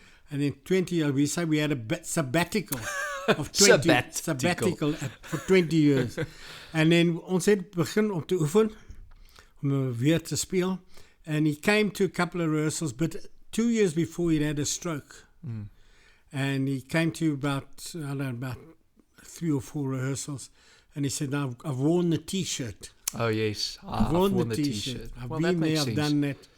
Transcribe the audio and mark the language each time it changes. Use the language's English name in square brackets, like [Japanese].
[English] And in 20 years, we say we had a sabbatical of 20 sabbatical for 20 years. And then [Afrikaans] ons het begin om te oefen, om weer te speel. [English] And he came to a couple of rehearsals, but 2 years before he had a stroke. And he came to about 3 or 4 rehearsals. And he said, now I've worn the T-shirt. Oh yes, I've worn the T-shirt. I've been there, I've done that.